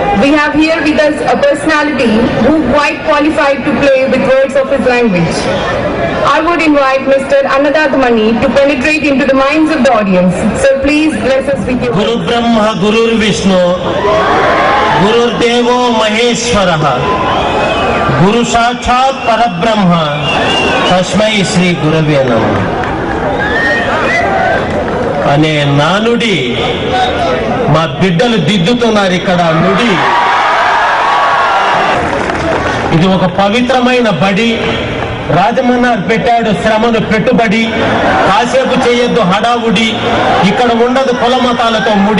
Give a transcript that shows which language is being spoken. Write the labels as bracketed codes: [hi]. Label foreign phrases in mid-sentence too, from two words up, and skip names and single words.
[en] We have here with us a personality who quite qualified to play with words of his language. I would invite Mr. Annadath Mani to penetrate into the minds of the audience. Sir, please bless us with your [sa] गुरु ब्रह्मा, गुरु विष्णु, गुरु देवो महेश्वरः, गुरु साक्षात् परब्रह्म, तस्मै श्री गुरवे नमः. [te] అనే నానుడి మా బిడ్డలు దిద్దుతున్నారు ఇక్కడ నుడి. ఇది ఒక పవిత్రమైన బడి. రాజమన్నారు పెట్టాడు శ్రమను పెట్టుబడి. కాసేపు చేయొద్దు హడావుడి, ఇక్కడ ఉండదు కుల మతాలతో ముడి.